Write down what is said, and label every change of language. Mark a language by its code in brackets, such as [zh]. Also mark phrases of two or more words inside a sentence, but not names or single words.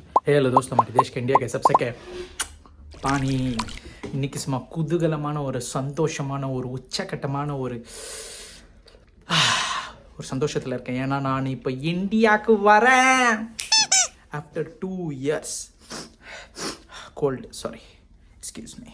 [hi] हेलो दोस्तों, हमारे देश के इंडिया के सबसे के [ta] பாணி இன்னைக்கு சும்மா குதூகலமான ஒரு சந்தோஷமான ஒரு உச்சக்கட்டமான ஒரு சந்தோஷத்தில் இருக்கேன். ஏன்னா நான் இப்போ இந்தியாவுக்கு வரேன் [en] after 2 years. gold, sorry, excuse me.